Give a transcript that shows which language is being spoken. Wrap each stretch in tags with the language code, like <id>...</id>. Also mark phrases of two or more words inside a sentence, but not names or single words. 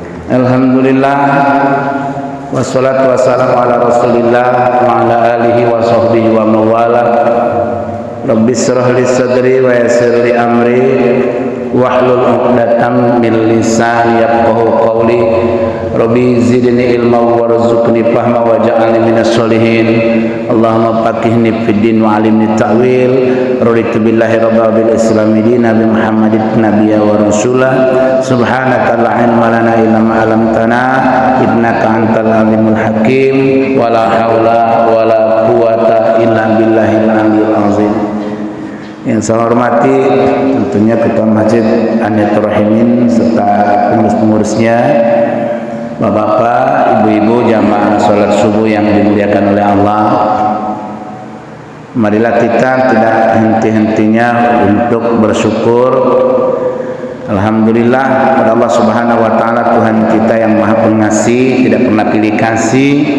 <ar>الحمد لله، والصلاة والسلام على رسول الله وعلى آله وصحبه وموالاه. رب اشرح لي صدري ويسر لي أمري واحلل عقدة من لساني يفقهوا قولي. رب زدني علما وارزقني فهما واجعلني من الصالحين. اللهم فقهني في الدين وعلمني التأويل. رضيت بالله ربا بالإسلام دينا بمحمد نبيا ورسوله. سبحانك لا علم لنا إلا ما علمتنا إنك أنت العليم الحكيم. ولا حول ولا قوة إلا بالله العلي العظيم.</ar> <id>Yang saya hormati tentunya Ketua Masjid An-Niyatur Rahimin serta pengurus-pengurusnya, Bapak-bapak, ibu-ibu jamaah salat subuh yang dimuliakan oleh Allah. Marilah kita tidak henti-hentinya untuk bersyukur alhamdulillah kepada Allah</id> <ar>سبحانه وتعالى,</ar> <id>Tuhan kita yang Maha Pengasih, tidak pernah pilih kasih.</id>